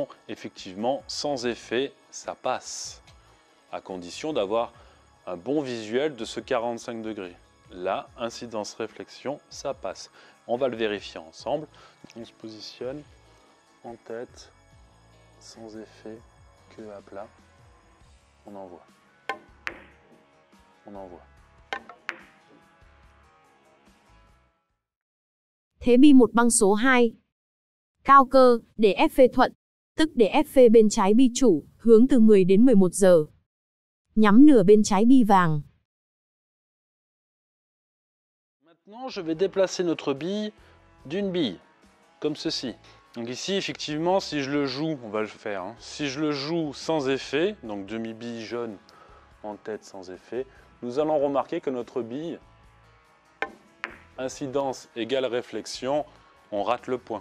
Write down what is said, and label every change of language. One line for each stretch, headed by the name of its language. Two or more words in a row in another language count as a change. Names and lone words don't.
French: Effectivement, sans effet, ça passe, à condition d'avoir un bon visuel de ce 45 degrés. Là, incidence-réflexion, ça passe. On va le vérifier ensemble. On se positionne en tête, sans effet, queue à plat. On envoie. On envoie.
Vietnamese: Thế bi một băng số 2. Cao cơ, để FV thuận, tức để FV bên trái bi chủ, hướng từ 10 đến 11 giờ. Nhắm nửa bên trái bi vàng.
French: Maintenant, je vais déplacer notre bille d'une bille, comme ceci. Donc ici, effectivement, si je le joue, on va le faire, hein, si je le joue sans effet, donc demi-bille jaune en tête sans effet, nous allons remarquer que notre bille, incidence égale réflexion, on rate le point.